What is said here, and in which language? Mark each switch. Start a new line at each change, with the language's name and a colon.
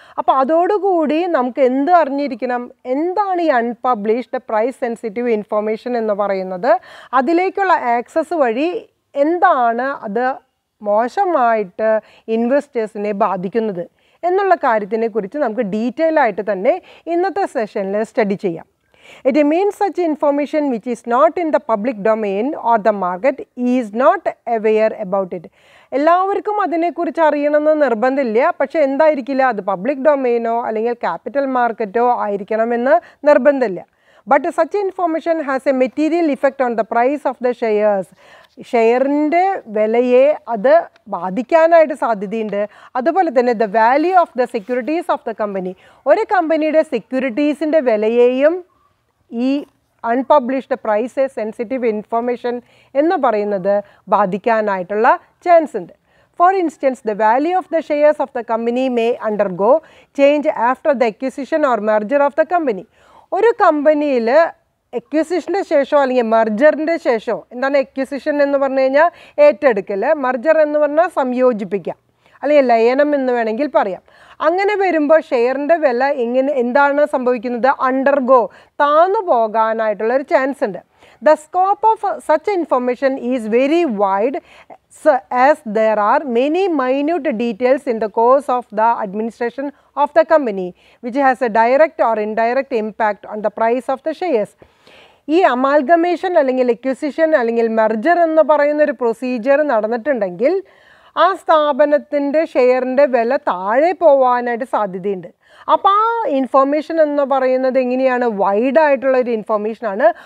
Malayalam: അപ്പോൾ അതോടുകൂടി നമുക്ക് എന്ത് അറിഞ്ഞിരിക്കണം, എന്താണ് ഈ അൺപബ്ലിഷ്ഡ് പ്രൈസ് സെൻസിറ്റീവ് ഇൻഫർമേഷൻ എന്ന് പറയുന്നത്, അതിലേക്കുള്ള ആക്സസ് വഴി എന്താണ് അത് മോശമായിട്ട് ഇൻവെസ്റ്റേഴ്സിനെ ബാധിക്കുന്നത് എന്നുള്ള കാര്യത്തിനെ കുറിച്ച് നമുക്ക് ഡീറ്റെയിൽ ആയിട്ട് തന്നെ ഇന്നത്തെ സെഷനിൽ സ്റ്റഡി ചെയ്യാം.
English: It means such information which is not in the public domain or the market is not aware about it.
Malayalam: എല്ലാവർക്കും അതിനെക്കുറിച്ച് അറിയണമെന്ന് നിർബന്ധമില്ല. പക്ഷേ എന്തായിരിക്കില്ല, അത് പബ്ലിക് ഡൊമൈനോ അല്ലെങ്കിൽ ക്യാപിറ്റൽ മാർക്കറ്റോ ആയിരിക്കണമെന്ന് നിർബന്ധമില്ല.
English: But such information has a material effect on the price of the shares.
Malayalam: ഷെയറിൻ്റെ വിലയെ അത് ബാധിക്കാനായിട്ട് സാധ്യതയുണ്ട്. അതുപോലെ തന്നെ
English: the value of the securities of the company,
Malayalam: ഒരു കമ്പനിയുടെ സെക്യൂരിറ്റീസിൻ്റെ വിലയെയും ഈ അൺപബ്ലിഷ്ഡ് പ്രൈസ് സെൻസിറ്റീവ് ഇൻഫർമേഷൻ എന്ന് പറയുന്നത് ബാധിക്കാനായിട്ടുള്ള ചാൻസ് ഉണ്ട്.
English: For instance, the value of the shares of the company may undergo change after the acquisition or merger of the company.
Malayalam: ഒരു കമ്പനിയിൽ എക്വിസിഷൻ്റെ ശേഷമോ അല്ലെങ്കിൽ മെർജറിൻ്റെ ശേഷമോ, എന്താണ് എക്വിസിഷൻ എന്ന് പറഞ്ഞു കഴിഞ്ഞാൽ ഏറ്റെടുക്കൽ, മെർജർ എന്ന് പറഞ്ഞാൽ സംയോജിപ്പിക്കുക അല്ലെങ്കിൽ ലയനം എന്ന് വേണമെങ്കിൽ പറയാം. അങ്ങനെ വരുമ്പോൾ ഷെയറിൻ്റെ വില എന്താണ് സംഭവിക്കുന്നത്? അണ്ടർഗോ, താന്നു പോകാനായിട്ടുള്ളൊരു ചാൻസ് ഉണ്ട്.
English: The scope of such information is very wide, as there are many minute details in the course of the administration of the company which has a direct or indirect impact on the price of the shares.
Malayalam: ഈ amalgamation അല്ലെങ്കിൽ acquisition അല്ലെങ്കിൽ merger എന്ന് പറയുന്നൊരു procedure നടന്നിട്ടുണ്ടെങ്കിൽ ആ സ്ഥാപനത്തിൻ്റെ ഷെയറിൻ്റെ വില താഴെ പോകാനായിട്ട് സാധ്യതയുണ്ട്. അപ്പോൾ ആ ഇൻഫർമേഷൻ എന്ന് പറയുന്നത് എങ്ങനെയാണ്? വൈഡായിട്ടുള്ളൊരു ഇൻഫർമേഷനാണ്.